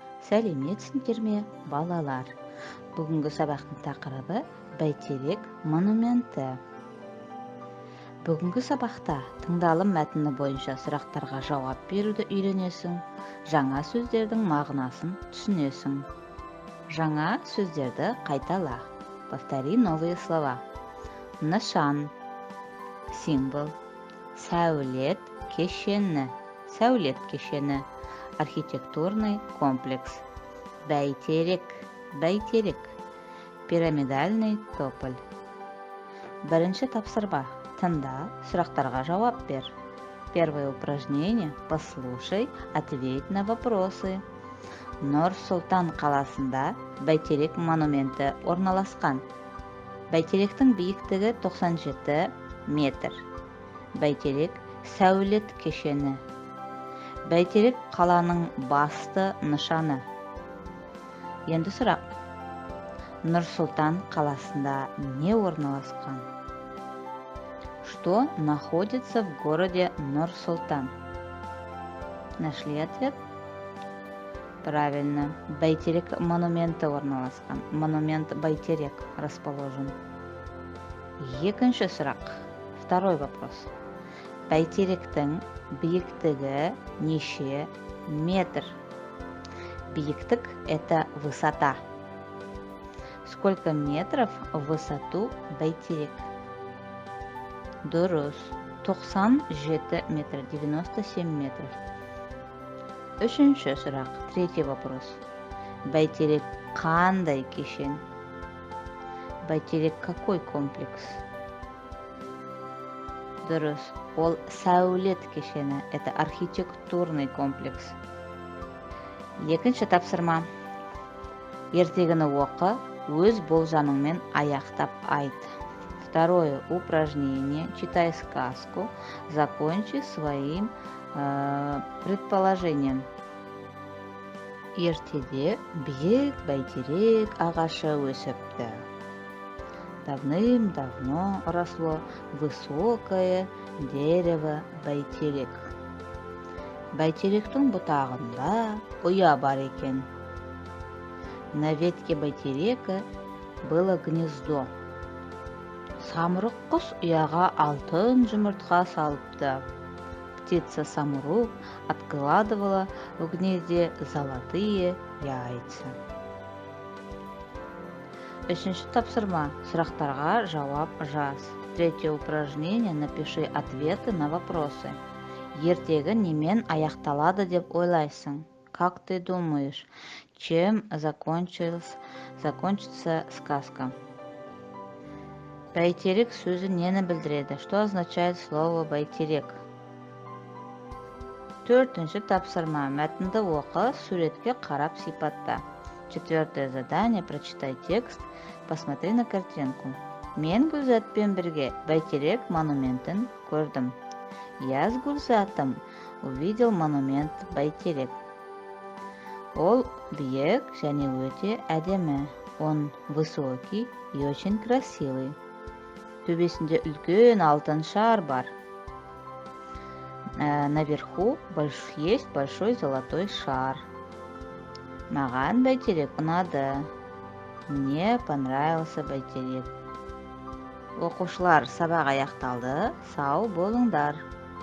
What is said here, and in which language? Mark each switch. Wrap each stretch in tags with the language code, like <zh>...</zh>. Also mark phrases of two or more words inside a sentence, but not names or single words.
<kk>Сәлеметсіңдер ме, балалар? Бүгінгі сабақтың тақырыбы бәйтерек монументі. Бүгінгі сабақта тыңдалым мәтіні бойынша сұрақтарға жауап беруді үйренесің, жаңа сөздердің мағынасын түсінесің. Жаңа сөздерді қайтала.</kk> <ru>Повтори новые слова. Нышан, символ,</ru> <kk>сәулет кешені,</kk> <ru>архитектурный комплекс, бәйтерек, пирамидальный тополь.</ru> <kk>Бірінші тапсырма. Тыңда, сұрақтарға жауап бер.</kk> <ru>Первое упражнение. Послушай, ответь на вопросы.</ru> <kk>Нұр-Сұлтан қаласында бәйтерек монументі орналасқан. Бәйтеректің биіктігі 97 метр. Бәйтерек сәулет кешені. Бәйтерек қаланың басты нышаны. Енді сұрақ. Нұр-Сұлтан қаласында не орналасқан?</kk> <ru>Что находится в городе Нур-Султан? Нашли ответ? Правильно.</ru> <kk>Бәйтерек монументі орналасқан.</kk> <ru>Монумент Бәйтерек расположен.</ru> <kk>Екінші сұрақ.</kk> <ru>Второй вопрос.</ru> <kk>Бәйтеректің биіктігі неше метр? Биіктік –</kk> <ru>это высота. Сколько метров в высоту Бәйтерек?</ru> <kk>Дұрыс. 97 метр, 97 метров. Үшінші сұрақ.</kk> <ru>Третий вопрос.</ru> <kk>Бәйтерек қандай кешен?</kk> <ru>Бәйтерек какой комплекс?</ru> <kk>Дұрыс. Ол сәулет кешені.</kk> <ru>Это архитектурный комплекс.</ru> <kk>Екінші тапсырма. Ертегіні оқы, өз болжамыңмен аяқтап айт.</kk> <ru>Второе упражнение. Читай сказку. Закончи своим предположением.</ru> <kk>Ертеде биік бәйтерек ағашы өсіпті.</kk> <ru>Давным-давно росло высокое дерево бәйтерек.</ru> <kk>Бәйтеректің бұтағында ұя бар екен.</kk> <ru>На ветке бәйтерека было гнездо.</ru> <kk>Самұрық құс ұяға алтын жұмыртқа салыпты.</kk> <ru>Птица-самурок откладывала в гнезде золотые яйца.</ru> <kk>Үшінші тапсырма. Сұрақтарға жауап жаз.</kk> <ru>Третье упражнение. Напиши ответы на вопросы.</ru> <kk>Ертегі немен аяқталады деп ойлайсың?</kk> <ru>Как ты думаешь, чем закончится сказка?</ru> <kk>Бәйтерек сөзі нені білдіреді?</kk> <ru>Что означает слово бәйтерек?</ru> <kk>Төртінші тапсырма. Мәтінді оқы, суретке қарап сипатта.</kk> <ru>Четвертое задание. Прочитай текст, посмотри на картинку.</ru> <kk>Мен Гүлзатпен бірге бәйтерек монументін көрдім.</kk> <ru>Я с Гүлзатом увидел монумент бәйтерек.</ru> <kk>Ол биік және өте әдемі.</kk> <ru>Он высокий и очень красивый.</ru> <kk>Төбесінде үлкен алтын шар бар.</kk> <ru>Наверху есть большой золотой шар.</ru> <kk>Маған бәйтерек ұнады.</kk> <ru>Мне понравился бәйтерек.</ru> <kk>Оқушылар, сабақ аяқталды. Сау болыңдар.</kk>